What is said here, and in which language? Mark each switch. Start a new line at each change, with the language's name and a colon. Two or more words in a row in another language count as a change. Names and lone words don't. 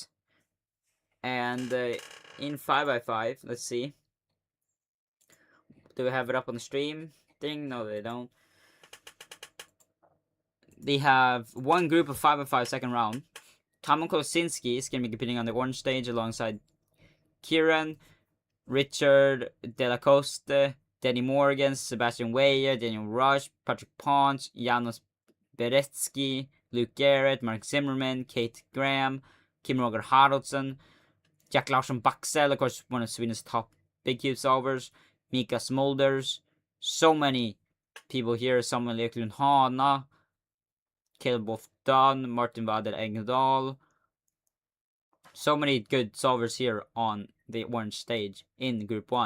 English: And in 5x5, let's see. Do we have it up on the stream thing? No, they don't. They have one group of 5x5 second round. Tomon Kosinski is going to be competing on the orange stage alongside Kieran, Richard De La Coste, Denny Morgan, Sebastian Weyer, Daniel Rush, Patrick Ponch, Janos Beretsky, Luke Garrett, Mark Zimmerman, Kate Graham, Kim Roger Haraldsson, Jack Larsson Baxell, of course, one of Sweden's top big cube solvers, Mika Smulders, so many people here, Samuel Eklund Hana, Caleb Wolf Dunn, Martin Wader Engdahl. So many good solvers here on the orange stage in Group 1.